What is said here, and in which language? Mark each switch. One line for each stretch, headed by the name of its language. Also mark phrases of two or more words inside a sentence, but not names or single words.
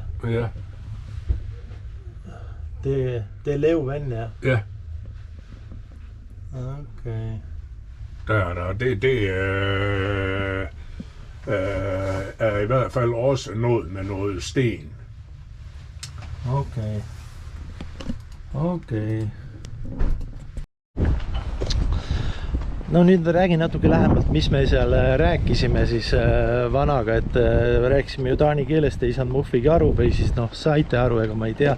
Danish: Ja. Det er levvand, ja. Ja. Okay. Det er i hvert fald også noget med noget sten. Okay.
Estonian: No nüüd räägin natuke lähemalt, mis me seal rääkisime siis vanaga, et rääkisime ju taani keelest, ei saanud muhvigi aru või siis noh, saite aru, ega ma ei tea.